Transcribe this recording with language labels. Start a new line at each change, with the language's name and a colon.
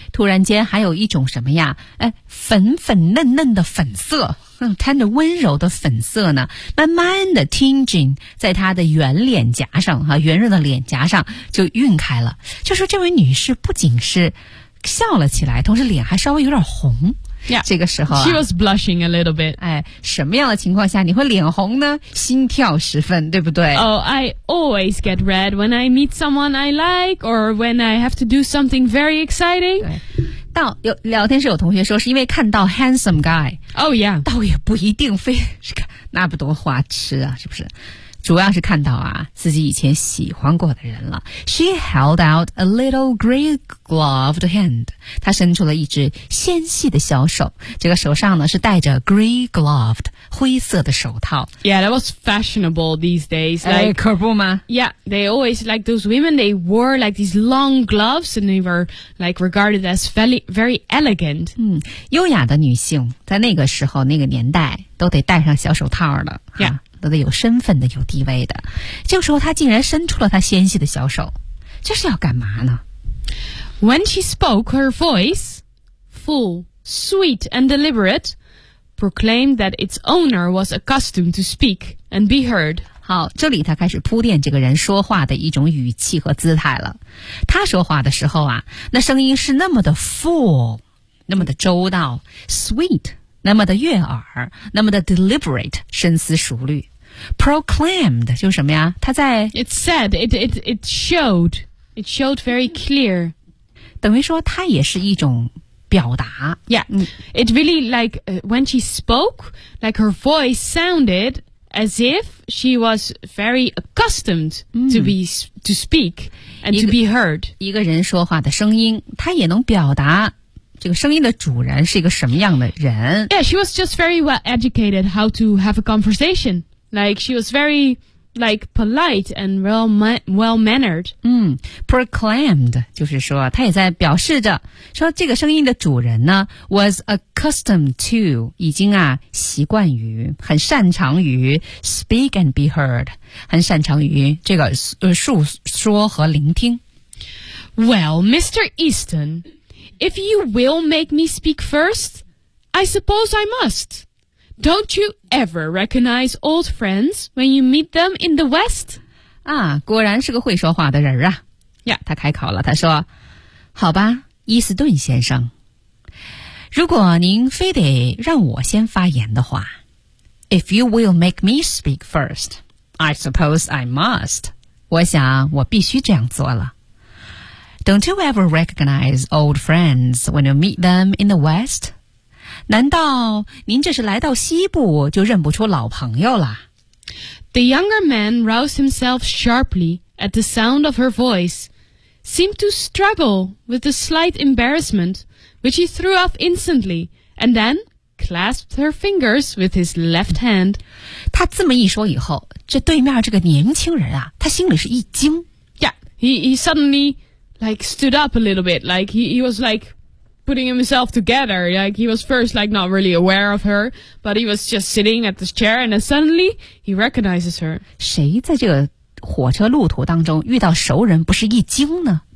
Chinese: 突然间还有一种什么呀，粉粉嫩嫩的粉色，摊着温柔的粉色呢，慢慢的 tinging 在她的圆脸颊上，圆润的脸颊上就晕开了。就说这位女士不仅是笑了起来，同时脸还稍微有点红。
English: Yeah,
Chinese: 这个时候、啊、
English: She was blushing a little bit.
Chinese: 哎，什么样的情况下你会脸红呢？心跳十分，对不对？
English: Oh, I always get red when I meet someone I like or when I have to do something very exciting.
Chinese: 对，到有聊天室有同学说是因为看到
English: handsome guy. Oh, yeah.
Chinese: 倒也不一定非是看那不多花痴啊，是不是？主要是看到啊自己以前喜欢过的人了。
English: She held out a little gray-gloved hand.
Chinese: 她伸出了一只纤细的小手。这个手上呢是戴着 gray-gloved, 灰色的手套。
English: Yeah, that was fashionable these days. Like,
Chinese: 可不吗？
English: Yeah, they always, like those women, they wore like these long gloves and they were like regarded as very, very elegant.
Chinese: 嗯，优雅的女性在那个时候那个年代都得戴上小手套了。
English: Yeah.
Chinese: 都得有身份的有地位的，这个时候他竟然伸出了他纤细的小手，这是要干嘛呢？
English: When she spoke, her voice, full, sweet and deliberate, proclaimed that its owner was accustomed to speak and be heard.
Chinese: 好，这里他开始铺垫这个人说话的一种语气和姿态了。他说话的时候啊，那声音是那么的 full, 那么的周到， sweet,那么的悦耳，那么的 deliberate, 深思熟虑。 Proclaimed, 就是什么呀，他在
English: It said, it showed, it showed very clear.
Chinese: 等于说他也是一种表达。
English: Yeah, it really like, when she spoke, like her voice sounded as if she was very accustomed to speak and to be heard.
Chinese: 一个人说话的声音，他也能表达这个声音的主人是一个什么样的人。
English: Yeah, she was just very well educated how to have a conversation. Like, she was very, like, polite and well-mannered.
Chinese: Proclaimed, 就是说她也在表示着说这个声音的主人呢
English: was accustomed to,
Chinese: 已经啊习惯于很擅长于
English: speak and be heard,
Chinese: 很擅长于这个述说和聆听。
English: Well, Mr. Easton,If you will make me speak first, I suppose I must. Don't you ever recognize old friends when you meet them in the West?
Chinese: 啊，果然是个会说话的人啊。
English: Yeah.
Chinese: 他开口了，他说，好吧，伊斯顿先生，如果您非得让我先发言的话。
English: If you will make me speak first, I suppose I must.
Chinese: 我想我必须这样做了。
English: Don't you ever recognize old friends when you meet them in the West?
Chinese: 难道您这是来到西部就认不出老朋友了？
English: The younger man roused himself sharply at the sound of her voice, seemed to struggle with the slight embarrassment, which he threw off instantly, and then clasped her fingers with his left hand.
Chinese: 他这么一说以后，这对面这个年轻人啊，他心里是一惊。
English: Yeah, he suddenly...like stood up a little bit, like he was like putting himself together. Like, he was first, like, not really aware of her, but he was just sitting at this chair, and then suddenly, he recognizes her.
Chinese: 谁在这个火车路途当中遇到熟人不是一惊呢？